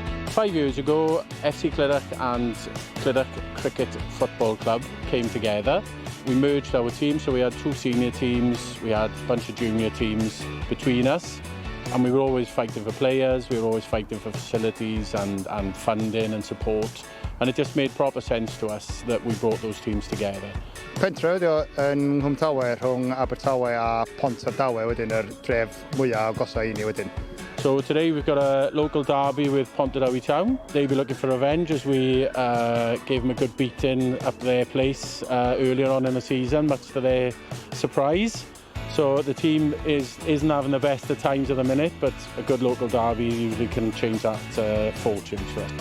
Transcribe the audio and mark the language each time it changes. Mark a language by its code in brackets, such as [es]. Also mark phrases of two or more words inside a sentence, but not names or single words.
[en] 5 years ago, FC Clydach and Clydach Cricket Football Club came together. We merged our teams, so we had 2 senior teams, we had a bunch of junior teams between us, and we were always fighting for players, we were always fighting for facilities and funding and support, and it just made proper sense to us that we brought those teams together. [cy] Pentre yn Pontardawe rhwng Abertawe a Pontardawe wedyn yr dref mwyaf agosau I ni wedyn. [en] So today we've got a local derby with Pontardawe Town. They'll be looking for revenge as we gave them a good beating up their place earlier on in the season, much to their surprise. So the team isn't having the best of times at the minute, but a good local derby usually can change that fortunes for us.